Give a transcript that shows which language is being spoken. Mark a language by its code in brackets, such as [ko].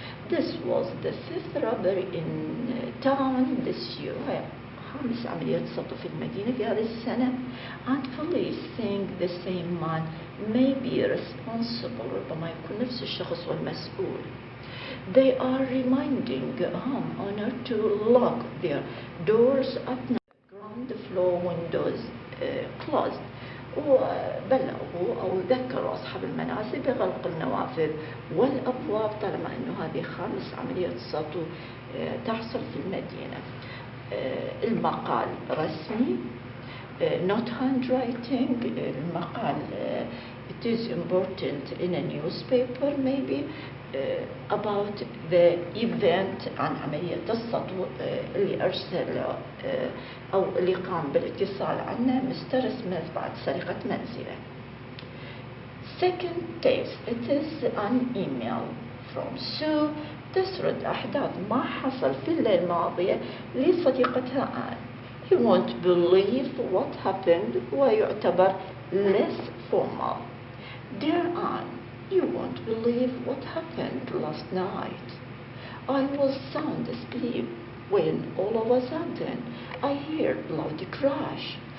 [en] This was the 5th robbery in town this year. [ar] خامس عملية سطو في المدينة في هذه السنة. [en] And police think the same man may be responsible. [ar] ربما يكون نفس الشخص والمسؤول. [en] They are reminding homeowner to lock their doors at night. Ground floor floor windows closed. [ar] وبلغوا أو ذكروا أصحاب المنازل بغلق النوافذ والأبواب طالما أنه هذه خامس عملية سطو تحصل في المدينة. المقال رسمي، not handwriting. المقال it is important in a newspaper maybe about the event عن عملية السطو اللي أرسل أو اللي قام بالاتصال عنه مستر سميث بعد سرقة منزله. [en] Second case, it is an email from Sue تسرد أحداث ما حصل في الليلة الماضية لصديقتها Anne. You won't believe what happened ويعتبر less formal. Dear Anne, you won't believe what happened last night. I was sound asleep when all of a sudden I heard a loud crash.